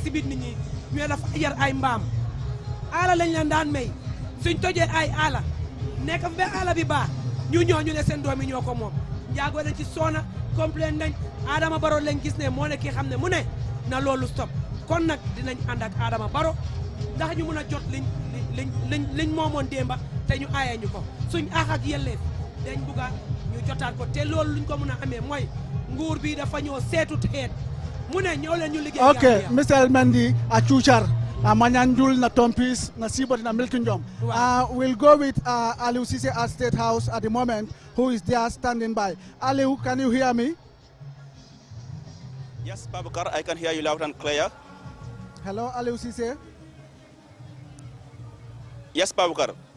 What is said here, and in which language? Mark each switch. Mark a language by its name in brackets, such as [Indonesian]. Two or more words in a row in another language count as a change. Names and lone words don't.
[Wolof] si biir nit ñi ñu dafa yar ay mbaam aala lañ leen daan may suñ tojee ay aala nekk fa ba aala bi baax ñu ñoo ñu ne seen doom yi ñoo ko moom njaago dañ ci soona complain nañ Adama Barrow lañ gis ne moo ne ki xam ne mu ne na loolu stop kon nag dinañ ànd ak Adama Barrow ndax ñu mun a jot liñ moomoon démba te ñu aayee ñu ko suñ aax ak yelleef dañ bugga ñu jotaat ko te loolu luñ ko mun a amee mooy nguur bi dafa ñëw seetu teet mu ne ñëw leen ñu liggéey [English] ok Mr. [Wolof] Mendy a cuucar Manyanjul na Tompis na Sibot na Milkinjom. [English] We'll go with Aliu Sise at State House at the moment, who is there standing by. Aliu, can you hear me? Yes, Babukar, I can hear you loud and clear. Hello, Aliu Sise. Yes, Babukar.